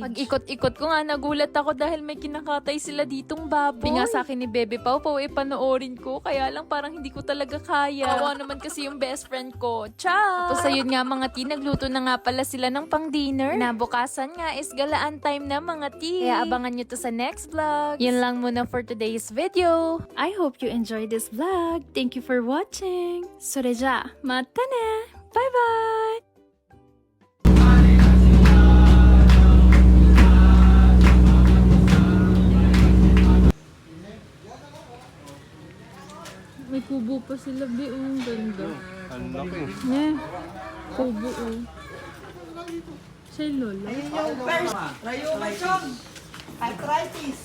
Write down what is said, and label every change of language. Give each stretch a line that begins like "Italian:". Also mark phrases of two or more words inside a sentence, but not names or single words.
Filipino: Pag ikot-ikot ko nga nagulat ako dahil may kinakatay sila ditong baboy. Sabi nga sa akin ni Bebe Pau Pau panoorin ko kaya lang parang hindi ko talaga kaya. Kawawa naman kasi yung
English: best friend
Filipino: ko. Ciao! Tapos ayun nga mga ti, nagluto na nga pala sila ng pang dinner. Nabukasan nga is galaan time na mga ti. Kaya abangan nyo to sa
English: next vlog.
Filipino: Yun lang muna
English: for today's video. I hope you enjoyed this vlog. Thank you for watching.
Japanese: それじゃあ、またね。
Filipino: バイバイ。May kubo pa sila, Bi. Ang ganda. Ang laki. Kubo, Siya yung lola. Ayun yung first. Rayumasyong. Arthritis.